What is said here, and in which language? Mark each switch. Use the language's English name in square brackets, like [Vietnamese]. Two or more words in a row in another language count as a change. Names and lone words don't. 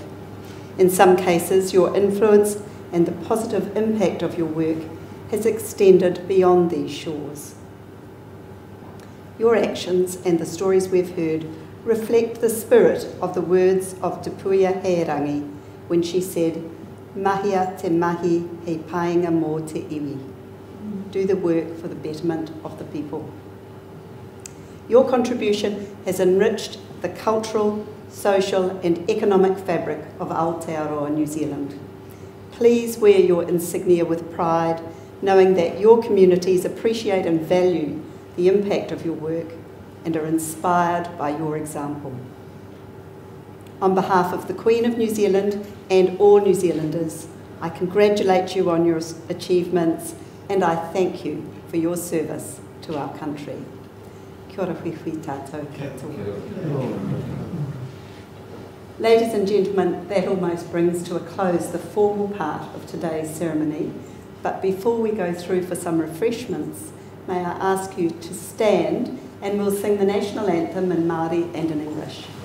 [English] In some cases, your influence and the positive impact of your work has extended beyond these shores. Your actions and the stories we've heard reflect the spirit of the words of Te Puia Heirangi when she said, [Māori] "Mahia te mahi he painga mō te iwi." [English] Do the work for the betterment of the people. Your contribution has enriched the cultural, social and economic fabric of Aotearoa, New Zealand. Please wear your insignia with pride, knowing that your communities appreciate and value the impact of your work and are inspired by your example. On behalf of the Queen of New Zealand and all New Zealanders, I congratulate you on your achievements and I thank you for your service to our country. [Māori] Kia ora hui tātou katoa. [English] Ladies and gentlemen, that almost brings to a close the formal part of today's ceremony. But before we go through for some refreshments, may I ask you to stand and we'll sing the national anthem in Māori and in English.